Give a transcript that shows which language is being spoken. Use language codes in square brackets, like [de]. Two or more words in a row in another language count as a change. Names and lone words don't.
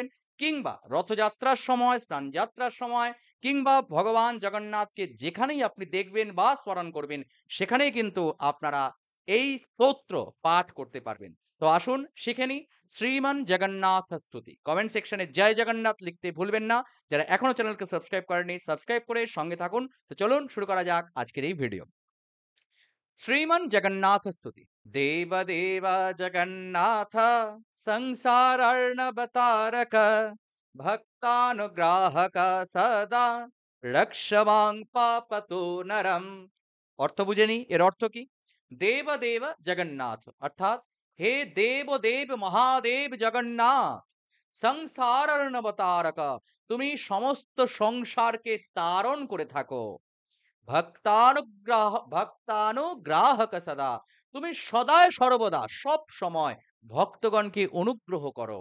[bn] কিংবা রথযাত্রার সময়, স্নানযাত্রার সময়, কিংবা ভগবান জগন্নাথকে যেখানেই আপনি দেখবেন বা স্মরণ করবেন, সেখানেই কিন্তু আপনারা এই স্তোত্র পাঠ করতে পারবেন। তো আসুন শিখে নিই শ্রীমান জগন্নাথ স্তুতি। কমেন্ট সেকশনে জয় জগন্নাথ লিখতে ভুলবেন না। যারা এখনো চ্যানেলকে সাবস্ক্রাইব করেননি, সাবস্ক্রাইব করে সঙ্গে থাকুন। তো চলুন শুরু করা যাক আজকের এই ভিডিও। [sa] श्रीमन् जगन्नाथ स्तुति। देव देव जगन्नाथ संसारार्णवतारक भक्तानुग्राहक सदा रक्षमां पापतो नरम। [bn] অর্থ বুঝে নিই এর অর্থ কি। [sa] দেব দেব জগন্নাথ [bn] অর্থাৎ হে দেব দেব মহাদেব জগন্নাথ, [sa] সংসার অর্ণবতারক, [bn] তুমি সমস্ত সংসারকে তারণ করে থাকো। [sa] ভক্তানুগ্রাহক সদা, [bn] তুমি সদায় সর্বদা সব সময় ভক্তগণকে অনুগ্রহ করো।